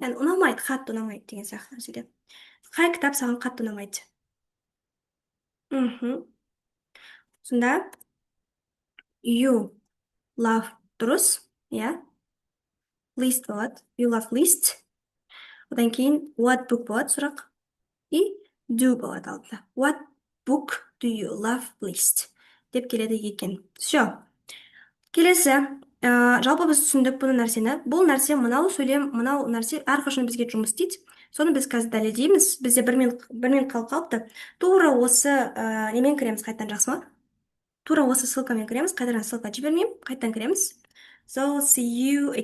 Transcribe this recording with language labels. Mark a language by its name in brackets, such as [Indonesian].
[Kazakh] Яғни ұнамайды, қатты ұнамайды деген сияқты нәрседе. Қай кітап саған қатты ұнамайды? Сонда you love дұрыс, иә? Least болады. [English] You love least. [Kazakh] Одан кейін what book болады сұрақ. И do болады алдыда. [English] What book do you love least? [Kazakh] Деп келеді екен. Все. Келесі. Жалпы біз түсіндік бұл нәрсені. Бұл нәрсе, мынау сөйлем, мынау нәрсе әрқашан бізге жұмыс істейді. Соны біз қазір дәлелдейміз. Бізде бір минут қалыпты. Тура осы немен кіреміз қайттан, жақсы ма? Тура осы ссылкамен кіреміз. Қайтадан ссылка жібермеймін. Қайттан кіреміз. [English] So see you again.